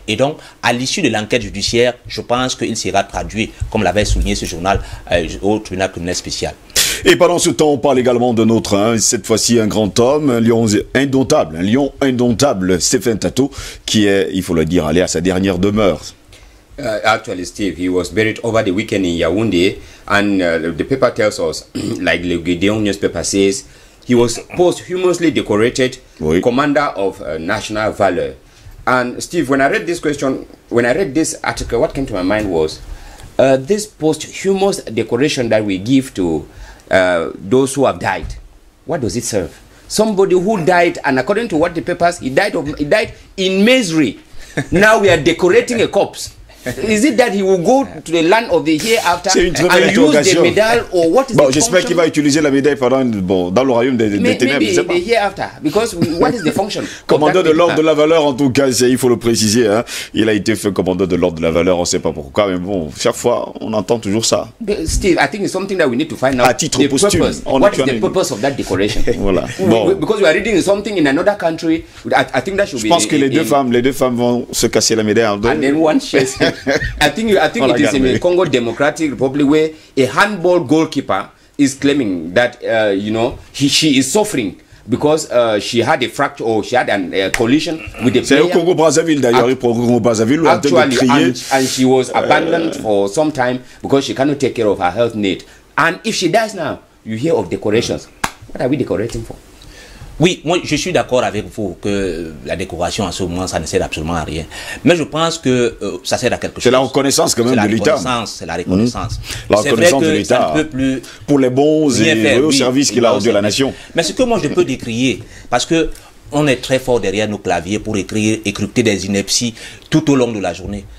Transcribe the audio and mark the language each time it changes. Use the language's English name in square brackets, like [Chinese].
[French] Et donc, à l'issue de l'enquête judiciaire, je pense qu'il sera traduit, comme l'avait souligné ce journal, au tribunal criminel spécial. Et pendant ce temps, on parle également d'un autre, hein, cette fois-ci un grand homme, un lion indomptable, Stephen Tato, qui est, il faut le dire, allé à sa dernière demeure. [English] Actually, Steve, he was buried over the weekend in Yaoundé, and the paper tells us, like the Gideon newspaper says, he was posthumously decorated Commander of National Valor. And Steve, when I read this article, what came to my mind was this posthumous decoration that we give to those who have died. What does it serve? Somebody who died, and according to what the papers, he died in misery. Now we are decorating a corpse. Is it that he will go to the land of the hereafter and use the medal, or what is the function? [French] J'espère qu'il va utiliser la médaille pendant, dans le royaume des ténèbres, je sais pas. [English] The hereafter, because what is the function? [French] Commandeur de l'ordre de la valeur, en tout cas, il faut le préciser, hein. Il a été fait commandeur de l'ordre de la valeur, on ne sait pas pourquoi, mais bon, chaque fois, on entend toujours ça. [English] Steve, I think it's something that we need to find out. [French] À titre posthume. [English] What is the purpose of that decoration? [French] Voilà. Bon. [English] Because we are reading something in another country, I think that should be. [French] Je pense que les deux femmes vont se casser la médaille en deux. [English] And then one shares. I think it is in the Congo Democratic Republic where a handball goalkeeper is claiming that she is suffering because she had a fracture or she had a collision with the player. [French] C'est au Congo-Brazzaville d'ailleurs, au Congo-Brazzaville, [English] actually, and she was abandoned for some time because she cannot take care of her health need. And if she dies now, you hear of decorations. What are we decorating for? [French] Oui, moi je suis d'accord avec vous que la décoration en ce moment ça ne sert absolument à rien. Mais je pense que ça sert à quelque chose. C'est la reconnaissance quand même de l'État. C'est la reconnaissance. La reconnaissance de l'État pour les bons et heureux services qu'il a rendus à la nation. Mais ce que moi je peux décrier, parce que on est très fort derrière nos claviers pour écrypter des inepties tout au long de la journée.